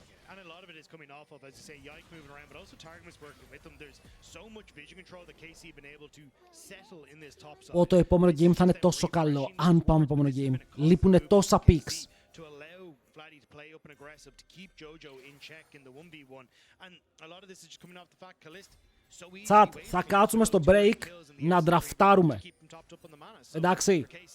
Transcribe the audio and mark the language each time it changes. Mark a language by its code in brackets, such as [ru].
[en] And a lot of it is coming off of, as you say, Yike moving around, but also Targamas working with them. There's so much vision control that KC have been able to settle in this top side. [el] Το επόμενο game θα είναι τόσο καλό, αν πάμε επόμενο game. Λείπουνε τόσα picks. [en] To allow Vladi to play up and aggressive, to keep Jojo in check in the 1v1. And a lot of this is just coming off the fact Calist so easy. [el] Τσάτ, θα κάτσουμε στο break να ντραφτάρουμε. Εντάξει.